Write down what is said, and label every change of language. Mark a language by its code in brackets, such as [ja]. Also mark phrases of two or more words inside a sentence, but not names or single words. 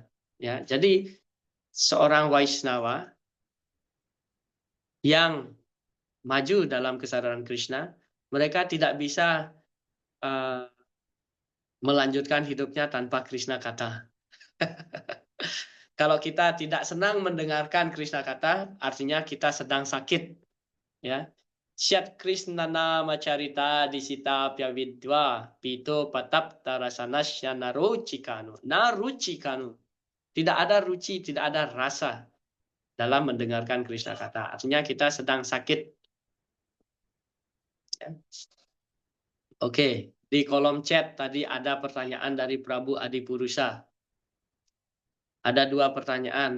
[id] Ya, jadi seorang Vaisnava yang maju dalam kesadaran Krishna, mereka tidak bisa melanjutkan hidupnya tanpa Krishna kata. Kalau kita tidak senang mendengarkan Krishna kata, artinya kita sedang sakit. Ya. [sa] Syat Krishna nama carita disita pyavidwa pito patap tarasanasya narucikanu. Narucikanu. [id] Tidak ada ruci, tidak ada rasa dalam mendengarkan Krishna kata. Artinya kita sedang sakit. Ya. Oke. Di kolom chat tadi ada pertanyaan dari Prabu Adipurusa. Ada dua pertanyaan.